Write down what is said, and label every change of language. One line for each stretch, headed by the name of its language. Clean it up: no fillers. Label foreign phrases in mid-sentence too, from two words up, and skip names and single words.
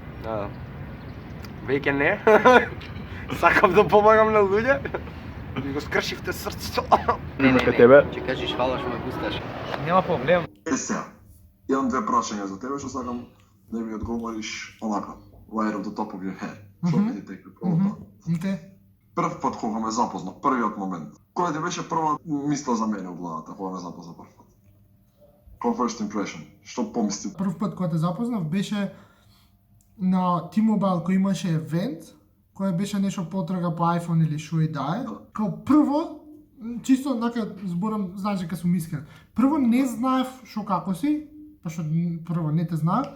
Macedonian: Веќе не. Сакам да помагам на луѓе. Ми го скршивте срцето. Не, тебе. ќе кажеш фала што ме пусташ. Нема проблем. Сега, имам две прашања за тебе што сакам да ми одговориш онака,
English: right off the top of your head.
Macedonian: Што ќе ти текне прво? Окей. Прв пат кога ме запозна, првиот момент. Која ти беше прва мисла за мене у главата кога ме запозна прв пат? Кој
English: first impression?
Macedonian: Што помисли? Прв пат кога те запознав беше на T-Mobile кој имаше евент, кој беше нешто потрага по iPhone или што и да е. Као прво, чисто нака зборам, знаеш дека сум искрен. Прво не знаев што како си, пошто прво не те знаев.